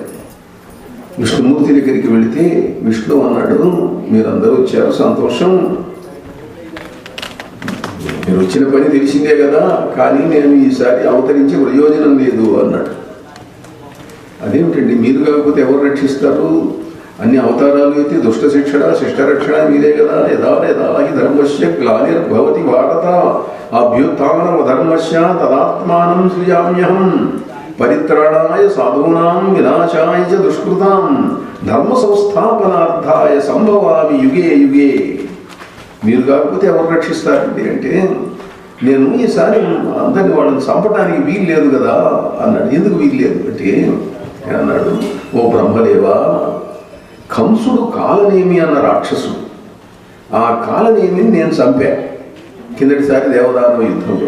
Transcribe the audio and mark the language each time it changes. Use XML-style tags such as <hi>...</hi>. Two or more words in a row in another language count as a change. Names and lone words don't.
<te>విష్ణుమూర్తి దగ్గరికి వెళితే విష్ణు అన్నాడు, మీరందరూ వచ్చారు, సంతోషం, మీరు వచ్చిన పని తెలిసిందే కదా, కానీ నేను ఈసారి అవతరించి ప్రయోజనం లేదు అన్నాడు. అదేమిటండి, మీరు కాకపోతే ఎవరు రక్షిస్తారు? అన్ని అవతారాలు అయితే దుష్ట శిక్షణ శిష్ట రక్షణ మీరే కదా.</te> <sa>యదా యదా హి ధర్మస్య గ్లానిర్భవతి భారత అభ్యుత్థానం ధర్మస్య తదాత్మానం సృజామ్యహం పరిత్రాణాయ సాధూనాం వినాశాయ చ దుష్కృతాం ధర్మ సంస్థాపనార్థాయ సంభవామి యుగే యుగే.</sa> <te>మీరు కాకపోతే ఎవరు రక్షిస్తారండి అంటే, నేను ఈసారి అందరిని వాళ్ళని చంపడానికి వీలు లేదు కదా అన్నాడు. ఎందుకు వీలు లేదు అంటే అన్నాడు, ఓ బ్రహ్మదేవా, కంసుడు కాలనేమి అన్న రాక్షసుడు, ఆ కాలనేమిని నేను చంపా కిందటిసారి దేవదానవ యుద్ధంలో.</te>